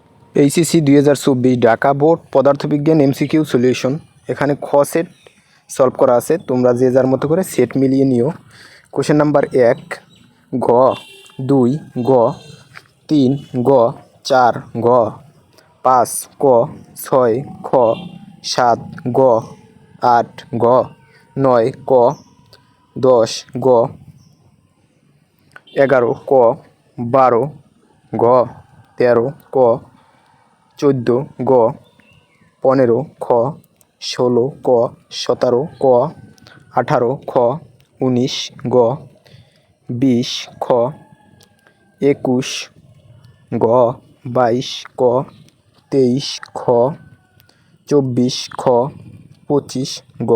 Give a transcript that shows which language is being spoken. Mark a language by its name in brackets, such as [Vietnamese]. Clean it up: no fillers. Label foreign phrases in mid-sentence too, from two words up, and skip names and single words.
[Bangla] এইচএসসি 2024 ঢাকা বোর্ড পদার্থবিজ্ঞান [English] MCQ solution. [Bangla] এখানে খ [English] set solve [Bangla] করা আছে, তোমরা যে যার মতো করে সেট মিলিয়ে নিও। [English] question number [Bangla] 1 গ, 2 গ, 3 গ, 4 গ, 5 ক, 6 খ, 7 গ, 8 গ, 9 ক, 10 গ, 11 ক, 12 গ, 13 ক, 14 গ, 15 খ, 16 ক, 17 ক, 18 খ, 19 গ, 20 খ, 21 গ, 22 ক, 23 খ, 24 খ, 25 গ।